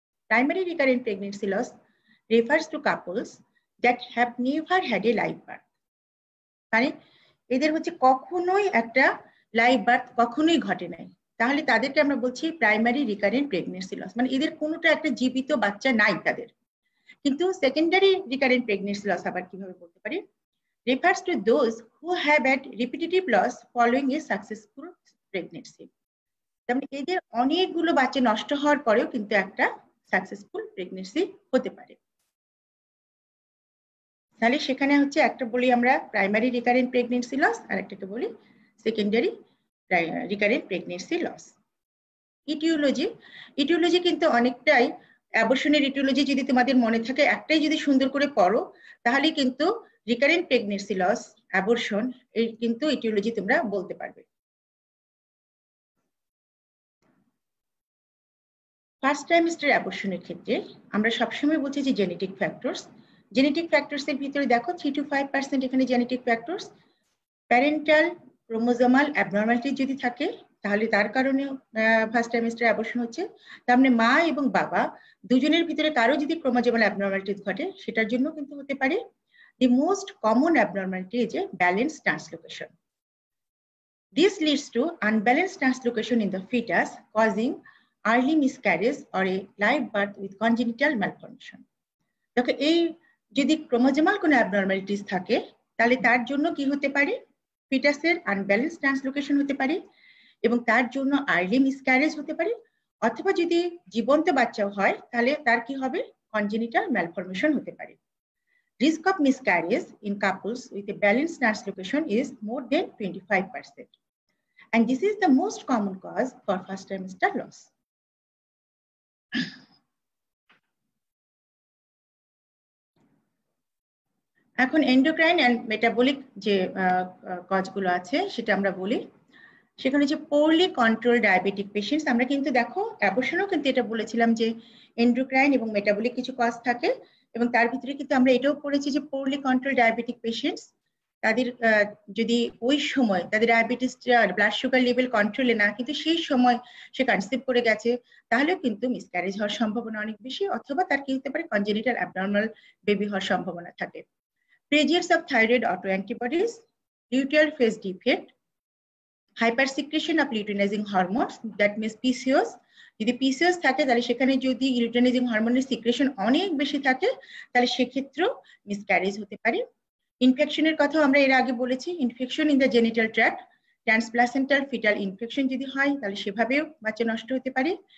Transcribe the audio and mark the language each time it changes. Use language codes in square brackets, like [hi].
[bn] Primary recurrent pregnancy loss [en] refers to couples that have never had a live birth, [bn] মানে এদের হচ্ছে কখনোই একটা লাইভ বার্থ কখনোই ঘটে নাই, তাহলে তাদেরকে আমরা বলছি প্রাইমারি রিকারেন্ট প্রেগন্যান্সি লস, মানে এদের কোনোটা একটা জীবিত বাচ্চা নাই তাদের। কিন্তু সেকেন্ডারি রিকারেন্ট প্রেগন্যান্সি লস আবার কিভাবে বলতে পারি? [en] refers to those who have had repetitive loss following a successful pregnancy. [bn] তাহলে এদের অনেকগুলো বাচ্চা নষ্ট হওয়ার পরেও কিন্তু একটা সাকসেসফুল প্রেগন্যান্সি হতে পারে। তাহলে সেখানে হচ্ছে একটা বলি আমরা প্রাইমারি রিকারেন্ট প্রেগন্যান্সি লস, আর একটাকে বলি secondary recurrent pregnancy loss. Aetiology কিন্তু অনেকটাই অ্যাবর্শনের ইটিওলজি যদি তোমাদের মনে থাকে, একটাই যদি সুন্দর করে পড়ো তাহলে কিন্তু রিকারেন্ট প্রেগন্যান্সি লস, অ্যাবর্শন, এই কিন্তু ইটিওলজি তোমরা বলতে পারবে। ফার্স্ট ট্রাইমেস্টার অ্যাবর্শনের ক্ষেত্রে আমরা সবসময় বলছি যে জেনেটিক ফ্যাক্টরস। জেনেটিক ফ্যাক্টরস এর ভিতরে দেখো 3 to 5% এখানে genetic factors. Parental chromosomal abnormality যদি থাকে তাহলে তার কারণে ফার্স্ট ট্রাইমেস্টার অ্যাবর্শন হচ্ছে। তার মানে মা এবং বাবা দুজনের ভিতরে কারো যদি ক্রোমোজোমাল অ্যাবনর্মালিটিস ঘটে সেটার জন্য কিন্তু হতে পারে। [en] The most common abnormality is a balanced translocation. This leads to unbalanced translocation in the fetus, causing early miscarriage or a live birth with congenital malformation. [bn] দেখো এই যদি ক্রোমোজোমাল কোনো অ্যাবনর্মালিটিস থাকে তাহলে তার জন্য কি হতে পারে, ফিটাসের আনব্যালেন্স ট্রান্সলোকেশন হতে পারে এবং তার জন্য আর্লি মিসক্যারেজ হতে পারে, অথবা যদি জীবন্ত বাচ্চাও হয় তাহলে তার কি হবে, কনজেনিটাল ম্যালফরমেশন হতে পারে। [en] Risk of miscarriage in couples with a balanced translocation is more than 25%. And this is the most common cause for first trimester loss. [bn] এখন এন্ডোক্রাইন এন্ড মেটাবলিক যে কজগুলো আছে সেটা আমরা বলি। সেখানে যে পোরলি কন্ট্রোল ডায়াবেটিক পেশেন্টস, আমরা কিন্তু দেখো অ্যাবর্শনেও কিন্তু এটা বলেছিলাম যে এন্ডোক্রাইন এবং মেটাবলিক কিছু কজ থাকে, এবং তার ভিতরে কিন্তু আমরা এটাও পড়েছি যে পোরলি কন্ট্রোল ডায়াবেটিক পেশেন্টস তাদের যদি ওই সময় তাদের ডায়াবেটিস ব্লাড সুগার লেভেল কন্ট্রোলে না, কিন্তু সেই সময় সে কনসিভ করে গেছে, তাহলে কিন্তু মিসক্যারেজ হওয়ার সম্ভাবনা অনেক বেশি, অথবা তার কি হতে পারে, কনজেনিটাল অ্যাবনর্মাল বেবি হওয়ার সম্ভাবনা থাকে। [en] Presence of thyroid autoantibodies, luteal phase defect, hypersecretion of luteinizing hormones, that means PCOS. [bn] যদি PCOS থাকে তাহলে সেখানে যদি লুটেনাইজিং হরমোনের সিক্রেশন অনেক বেশি থাকে তাহলে সেক্ষেত্রেও মিসক্যারেজ হতে পারে। ইনফেকশনের কথা আমরা এর আগে বলেছি, [en] infection in the genital tract, [bn] transplacental fetal infection যদি হয় তাহলে সেভাবেও বাচ্চা নষ্ট হতে পারে।